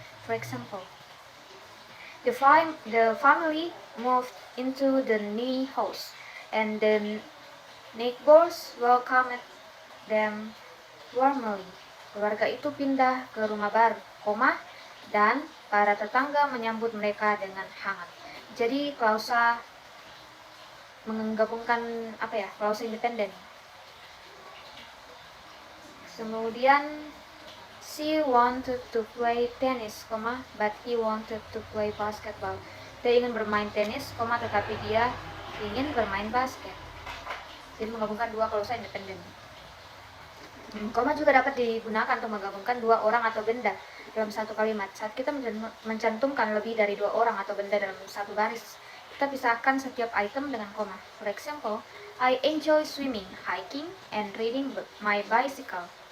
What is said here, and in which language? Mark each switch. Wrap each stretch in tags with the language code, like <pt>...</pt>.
<en>For example, the family moved into the new house, and the neighbors welcomed them warmly.</en> <id>Keluarga itu pindah ke rumah baru, dan para tetangga menyambut mereka dengan hangat. Jadi klausa menggabungkan klausa independen. Kemudian</id> <en>she wanted to play tennis, but he wanted to play basketball.</en> <id>Dia ingin bermain tenis, tetapi dia ingin bermain basket. Jadi menggabungkan dua klausa independen. Koma juga dapat digunakan untuk menggabungkan dua orang atau benda dalam satu kalimat. Saat kita mencantumkan lebih dari dua orang atau benda dalam satu baris, kita pisahkan setiap item dengan koma.</id> <en>For example, I enjoy swimming, hiking, and riding my bicycle.</en>